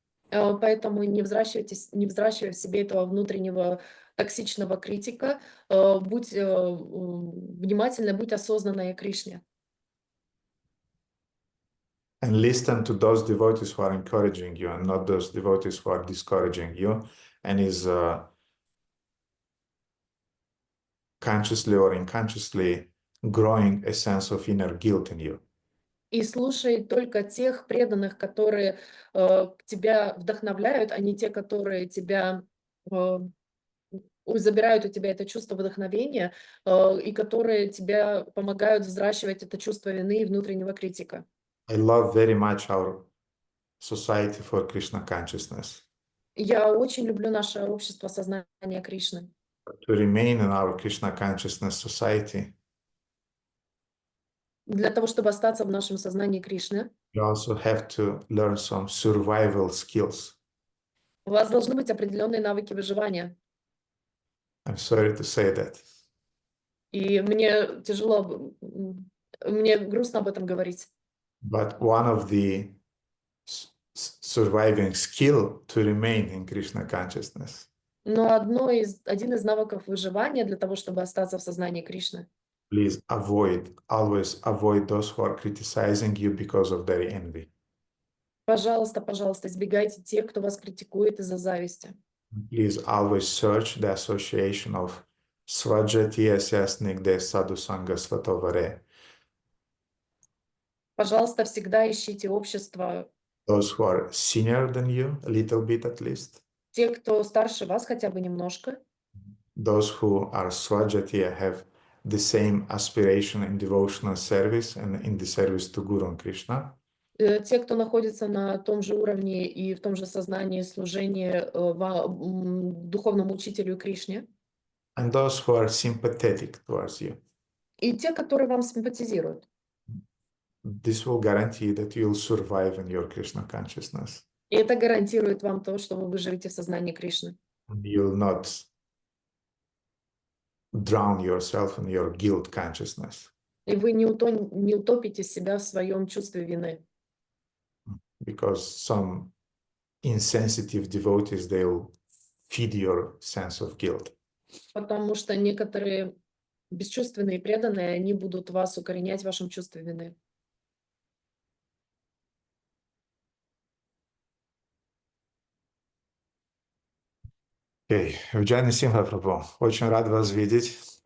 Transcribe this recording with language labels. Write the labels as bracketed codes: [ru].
[ru] Поэтому не взращивай в себе этого внутреннего токсичного критика. Будь внимательной, будь осознанной о Кришне. [en] And listen to those devotees who are encouraging you and not those devotees who are discouraging you and is consciously or unconsciously growing a sense of inner guilt in you. [ru] И слушай только тех преданных, которые тебя вдохновляют, а не те, которые тебя забирают у тебя это чувство вдохновения и которые тебе помогают взращивать это чувство вины и внутреннего критика. [en] I love very much our society for Krishna consciousness. [ru] Я очень люблю наше общество сознания Кришны. [en] To remain in our Krishna consciousness society, [ru] Для того, чтобы остаться в нашем сознании Кришны, [en] you also have to learn some survival skills. [ru] у вас должны быть определенные навыки выживания. [en] I'm sorry to say that. [ru] И мне тяжело, мне грустно об этом говорить. [en] But one of the surviving skill to remain in Krishna consciousness [ru] Но один из навыков выживания для того, чтобы остаться в сознании Кришны, [en] please always avoid those who are criticizing you because of their envy. [ru] пожалуйста, избегайте тех, кто вас критикует из-за зависти. [en] Please always search the association of [sa] Svajatiya Syasnigde Sadhu Sangha Svatovare. [ru] Пожалуйста, всегда ищите общество, [en] Those who are senior than you, a little bit at least. [ru] те, кто старше вас хотя бы немножко, [en] Those who are Svajatiya have the same aspiration in devotional service and in the service to Guru and Krishna. [ru] те, кто находится на том же уровне и в том же сознании служения духовному учителю Кришне, [en] And those who are sympathetic towards you. [ru] и те, которые вам симпатизируют. [en] This will guarantee that you'll survive in your Krishna consciousness. [ru] И это гарантирует вам то, что вы выживете в сознании Кришны. [en] And you'll not drown yourself in your guilt consciousness. [ru] И вы не утопите себя в своем чувстве вины. [en] Because some insensitive devotees, they'll feed your sense of guilt. [ru] Потому что некоторые бесчувственные и преданные, они будут вас укоренять в вашем чувстве вины. Окей. Виджайна Симха Прабху, очень рад вас видеть.